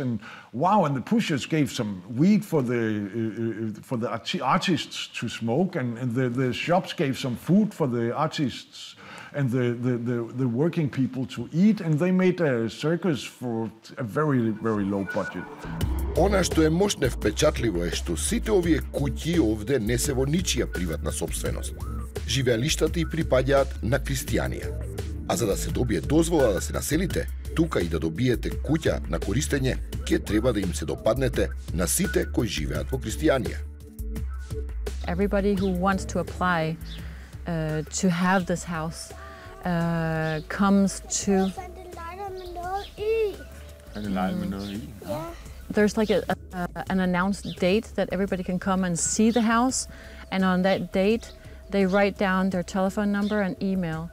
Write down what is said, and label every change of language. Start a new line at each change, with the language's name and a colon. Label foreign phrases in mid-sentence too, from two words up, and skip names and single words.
English: And wow, and the pushers gave some weed for the artists to smoke, and the shops gave some food for the artists and the working people to eat, and they made a circus for a very, very low budget.
Macedonian: Она што е мощне впечатливо е што сите овие куќи овде не се во ничија приватна сопственост. Живеалиштата и припаѓаат на христијанија. А за да се добие дозвола да се населите, тука и да добиете куќа на користење, ќе треба да им се допаднете на сите кои живеат во христијанија.
English: Everybody who wants to apply to have this house comes to. There's like an announced date that everybody can come and see the house, and on that date they write down their telephone number and email.